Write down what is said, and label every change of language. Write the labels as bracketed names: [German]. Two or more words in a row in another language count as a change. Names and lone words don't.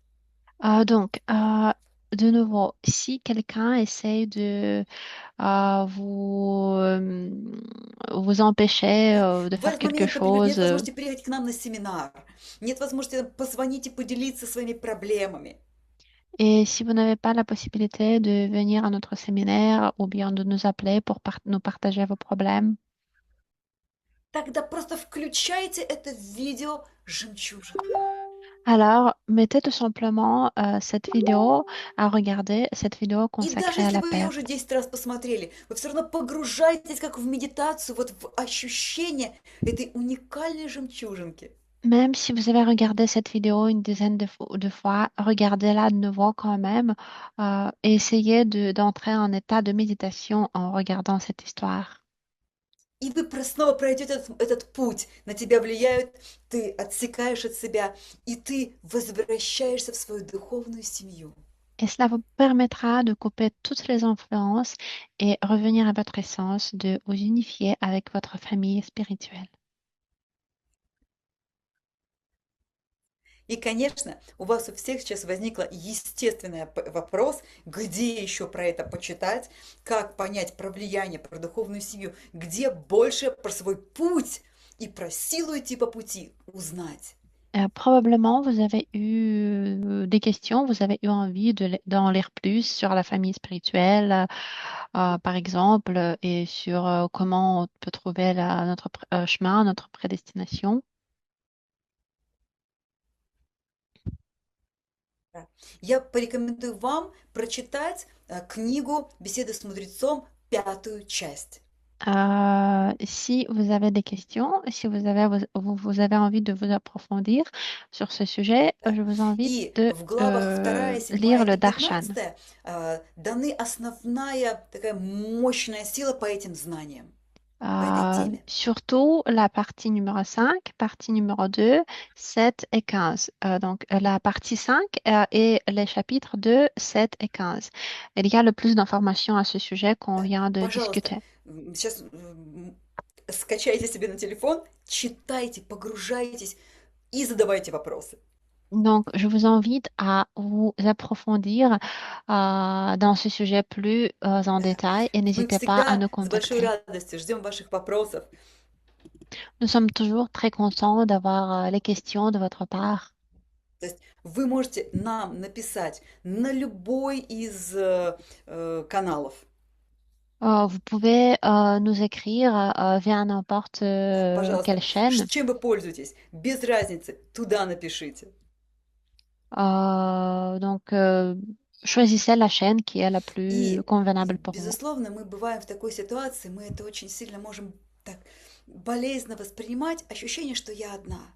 [French] De nouveau, si quelqu'un essaye de vous empêcher [Russian] да, [French] de [Russian] в [French] faire [Russian] этот [French] quelque [Russian] момент, например, [French] chose, [Russian] нет возможности приехать к нам на семинар, нет возможности позвонить и поделиться своими проблемами, [French] et si vous n'avez pas la possibilité de venir à notre séminaire ou bien de nous appeler pour nous partager vos problèmes, [Russian] тогда просто включайте это видео «Жемчужина». [French] alors mettez tout simplement cette vidéo à regarder, cette vidéo [Russian] И даже [French] consacrée à [Russian] если [French] la [Russian] вы ее уже [French] perte. [Russian] 10 раз посмотрели, вы все равно погружаетесь как в медитацию, вот в ощущение этой уникальной жемчужинки. [French] Même si vous avez regardé cette vidéo une dizaine de fois, regardez-la de nouveau quand même et essayez d'entrer en état de méditation en regardant cette histoire. [Russian] И вы снова пройдете этот путь, на тебя влияют, ты отсекаешь от себя, и ты возвращаешься в свою духовную семью. [French] Et cela vous permettra de couper toutes les influences et revenir à votre essence, de vous unifier avec votre famille spirituelle. [Russian] И, конечно, у вас у всех сейчас возникла естественный вопрос, где еще про это почитать, как понять про влияние, про духовную семью, где больше про свой путь и про силу идти по пути узнать. [French] Probablement, vous avez eu des questions, vous avez eu envie d'en lire plus sur la famille spirituelle, par exemple, et sur comment on peut trouver notre chemin, notre prédestination. [Russian] Да. Я порекомендую вам прочитать книгу «Беседы с мудрецом», 5-ю часть. [French] Si vous avez des questions, si vous avez envie de vous approfondir sur ce sujet, [Russian] Да. [French] je vous invite [Russian] И [French] de [Russian] в главах 2, 7 [French] lire le [Russian] и [French] Darshan. [Russian] 15 даны основная такая мощная сила по этим знаниям, по этой теме. [French] Surtout la partie numéro 5, partie numéro 2, 7 et 15. Donc la partie 5 et les chapitres 2, 7 et 15. Il y a le plus d'informations à ce sujet qu'on [Russian] Да. [French] vient de [Russian] Пожалуйста, [French] discuter. [Russian] сейчас скачайте себе на телефон, читайте, погружайтесь и задавайте вопросы. [French] Donc, je vous invite à vous approfondir dans ce sujet plus en [Russian] Да. [French] détail et [Russian] Мы [French] n'hésitez pas à [Russian] всегда [French] nous [Russian] с большой [French] contacter. [Russian] радостью ждем ваших вопросов. [French] Nous sommes toujours très contents d'avoir les questions de votre part. [Russian] То есть вы можете нам написать на любой из каналов. [French] Vous pouvez nous écrire via n'importe [Russian] Да, [French] quelle [Russian] пожалуйста, [French] chaîne. [Russian] чем вы пользуетесь, без разницы, туда напишите. [French] Choisissez la chaîne qui est la plus [Russian] И, [French] convenable pour vous. [Russian] безусловно, мы бываем в такой ситуации, мы это очень сильно можем так болезненно воспринимать, ощущение, что я одна.